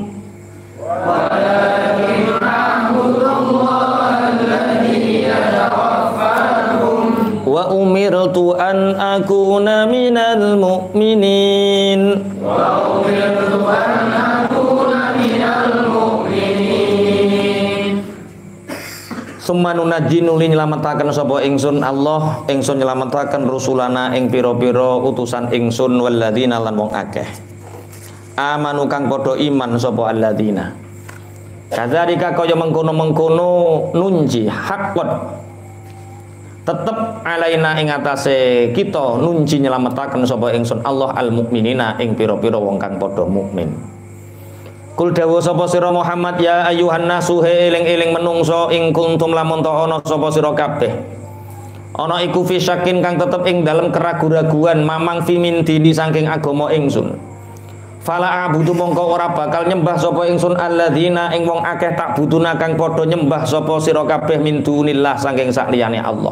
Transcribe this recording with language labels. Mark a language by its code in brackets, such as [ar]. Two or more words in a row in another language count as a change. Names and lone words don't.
[ar] وأمرت أن أكون من المؤمنين. ثم ننجي [jv] nuli nyelametaken sapa ingsun Allah, ingsun nyelametaken rusulana ing pira-pira utusan ingsun walladzina lan wong akeh. Amanu kang padha iman sapa alladzina. Kadzalika kaya mengkono-mengkono [ar] ننجي حقا. [jv] Tetep alaina ing atase kita nunji nyelametaken sapa ingsun Allah [ar] المؤمنين [jv] ing pira-pira wong kang padha mukmin. Kul dawuh sapa sira Muhammad [ar] يا أيها الناس [jv] he eling-eling menungso ing kuntum lamun ta ana sapa sira kabeh. Ana iku [ar] في شك [jv] kang tetep ing dalem keragu-raguan mamang [ar] في من ديني [jv] saking agama ingsun. [ar] فلا أعبد [jv] mongko ora bakal nyembah sapa ingsun alladzina ing wong akeh tak buduna kang padha nyembah sapa sira kabeh [ar] من دون الله [jv] saking sakliyane Allah.